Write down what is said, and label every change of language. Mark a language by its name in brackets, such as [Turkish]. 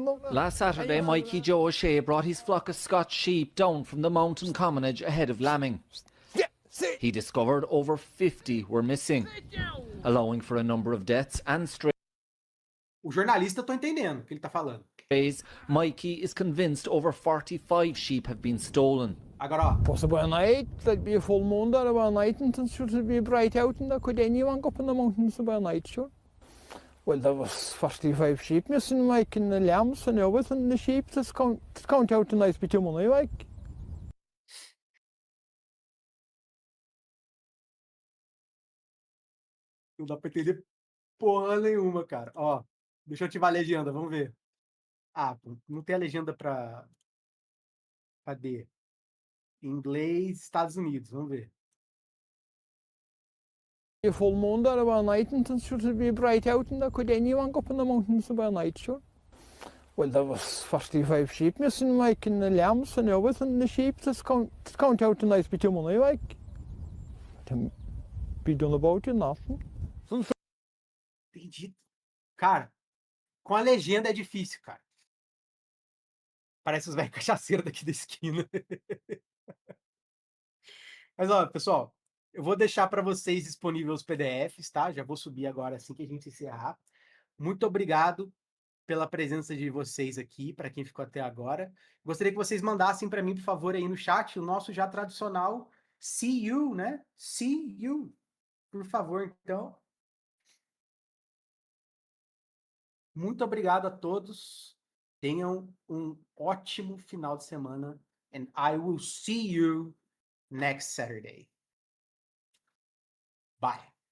[English] Last Saturday, Mikey Joe O'Shea brought his flock of Scotch sheep down from the mountain commonage ahead of lambing. He discovered over 50 were missing, allowing for a number of deaths and stray. [Portuguese] O jornalista, eu tô entendendo o que ele tá falando. [English] days, Mikey is convinced over 45 sheep have been stolen. [Portuguese] Agora, ó. [English] Possible at night, there'd be a full moon there about night, and it should be bright out, and there could anyone go up in the mountains about night, sure. Well, there was 45 sheep missing, like, and the lambs and everything, and the sheep, just count out a nice bit of money, like. [Portuguese] Não dá pra entender porra nenhuma, cara. Ó, deixa eu ativar a legenda, vamos ver. Ah, pô, não tem a legenda pra... Cadê? Inglês, Estados Unidos, vamos ver. [English] A full moon there about night, and it should be bright out, and there could anyone go up in the mountains about night, sure. Well, there was 45 sheep missing, like, and the lambs and everything, and the sheep, just count out a nice bit of money, like. To be done about it, nothing. [Portuguese] Entendi. Cara, com a legenda é difícil, cara. Parece os velhos cachaceiros daqui da esquina. Mas, ó, pessoal, eu vou deixar para vocês disponíveis os PDFs, tá? Já vou subir agora assim que a gente encerrar. Muito obrigado pela presença de vocês aqui, para quem ficou até agora. Gostaria que vocês mandassem para mim, por favor, aí no chat, o nosso já tradicional [English] see you, [Portuguese] né? [English] See you. [Portuguese] Por favor, então. Muito obrigado a todos. Tenham um ótimo final de semana. [English] And I will see you next Saturday. Bye.